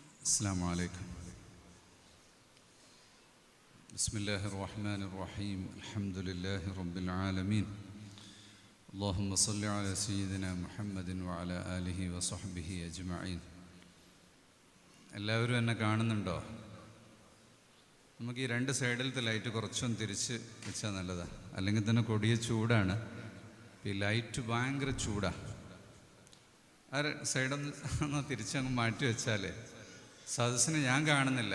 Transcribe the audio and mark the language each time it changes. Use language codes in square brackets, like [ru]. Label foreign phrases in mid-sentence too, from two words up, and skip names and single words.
[ar] السلام عليكم. بسم الله الرحمن الرحيم. الحمد لله رب العالمين. اللهم صل على سيدنا محمد وعلى آله وصحبه أجمعين. [ml] എല്ലാവരും എന്നെ കാണുന്നുണ്ടോ? നമുക്ക് ഈ രണ്ട് സൈഡിലത്തെ ലൈറ്റ് കുറച്ചൊന്ന് തിരിച്ച് വെച്ചാൽ നല്ലതാണ്. അല്ലെങ്കിൽ തന്നെ കൊടിയ ചൂടാണ്. ഈ ലൈറ്റ് ഭയങ്കര ചൂടാണ്. ആ സൈഡൊന്ന് തിരിച്ചങ്ങ് മാറ്റി വെച്ചാലേ സദസ്സിന് ഞാൻ കാണുന്നില്ല.